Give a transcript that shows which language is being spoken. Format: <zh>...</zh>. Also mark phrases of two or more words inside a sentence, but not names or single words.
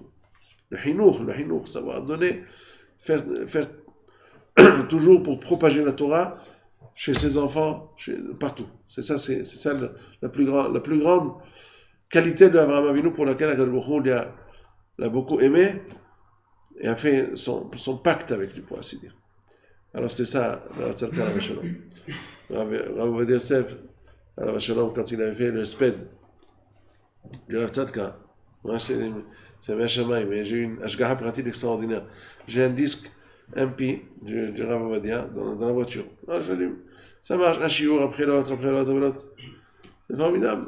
<fr>Le Hinour, savoir donner, faire toujours pour propager la Torah chez ses enfants, partout. C'est ça la plus grande qualité d'Abraham Avinu pour laquelle Akadosh Baruch Hu l'a beaucoup aimé et a fait son pacte avec lui, pour ainsi dire. Alors c'était ça, Rav Tzadka</fr> <he>עליו השלום.</he> <fr>Rav Ovadia Yosef</fr> <he>עליו השלום,</he> <fr>quand il avait fait le sped du Rav Tzadka, moi c'est Meshamaï, mais j'ai une Ashgaha pratique extraordinaire. J'ai un disque MP du Rav Ovadia dans la voiture. J'allume. Ça marche, un chiour après l'autre. C'est formidable.</fr>